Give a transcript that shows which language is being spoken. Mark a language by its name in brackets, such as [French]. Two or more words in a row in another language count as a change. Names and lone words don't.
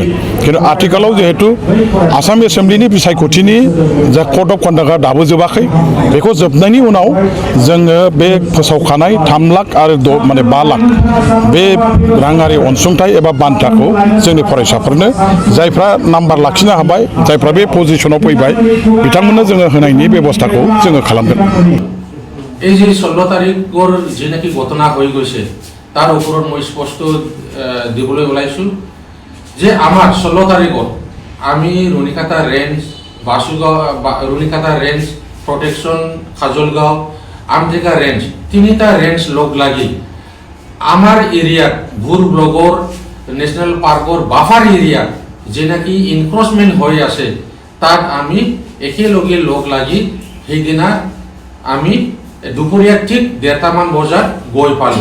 [Bodo] खिन्थु आथिखालाव जिहेतु आसाम एसेम्ब्लिनि बिसायख'थिनि जा [English] code of conduct [Bodo] दाबो जोबाखै बेखौ जोबनायनि उनाव जोङो बे फोसावखानाय 3 लाख आरो 5 लाख बे राङारि अनसुंथाइ एबा बान्थाखौ जोंनि फरायसाफोरनो जायफ्रा नाम्बार लाखिनो हाबाय जायफ्रा बे पजिसनाव फैबाय बिथांमोननो जोङो होनायनि बेबस्थाखौ जोङो खालामगोन। [Assamese] এই যে 16 তাৰিখৰ যে নাকি ঘটনা হৈ গৈছে তাৰ ওপৰত মই স্পষ্ট দিবলৈ ওলাইছো যে আমাৰ 16 তাৰিখত আমি ৰুণিকাটা ৰেঞ্জ, বাসুগাঁও, ৰুণিকাটা ৰেঞ্জ, প্ৰটেকশ্যন, খাজলগাঁও, আমটেকা ৰেঞ্জ 3টা ৰেঞ্জ লগ লাগি আমাৰ এৰিয়াত ভুৰ ব্লগৰ [English] national park buffer area [Assamese] যে নাকি ইনক্ৰচমেণ্ট হৈ আছে তাত আমি একেলগে লগ লাগি সেইদিনা আমি দুপৰীয়া ঠিক 1:30 বজাত গৈ পালোঁ।